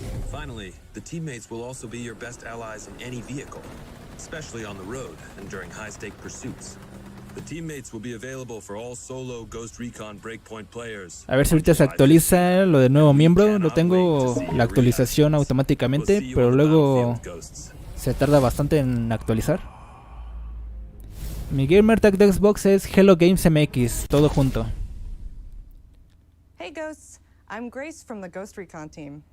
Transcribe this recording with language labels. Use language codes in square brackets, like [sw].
[en] Finally, the teammates will also be your best allies in any vehicle, especially on the road and during high-stake pursuits. The teammates will be available for all solo Ghost Recon Breakpoint players. [es] A ver si ahorita se actualiza lo de nuevo miembro. Lo tengo la actualización automáticamente, pero luego se tarda bastante en actualizar. Mi gamer tag de Xbox es Hello Games MX, todo junto. [en] Hey Ghosts, I'm Grace from the Ghost Recon team.